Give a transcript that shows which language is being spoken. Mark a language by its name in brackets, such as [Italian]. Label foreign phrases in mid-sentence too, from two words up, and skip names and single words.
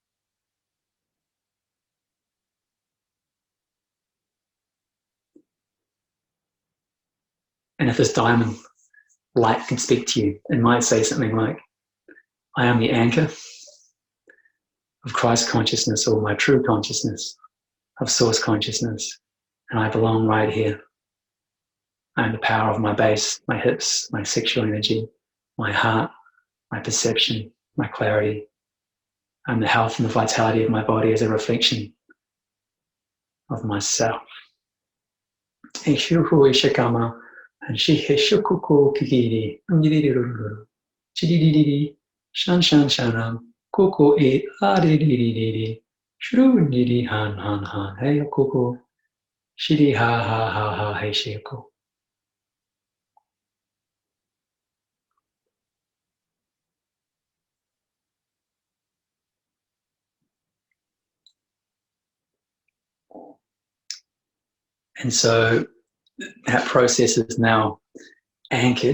[English] And if this diamond light can speak to you, it might say something like, I am the anchor of Christ consciousness, or my true consciousness, of source consciousness, and I belong right here. I am the power of my base, my hips, my sexual energy, my heart, my perception, my clarity. I'm the health and the vitality of my body as a reflection of myself. Ishuhu ishikama and shihishukuku kikiri unyiriruru chidididi shan shan shanam kuku e adidididi shru nidi han han han hey kuku shidi ha ha ha ha hey shiku. And so that process is now anchored.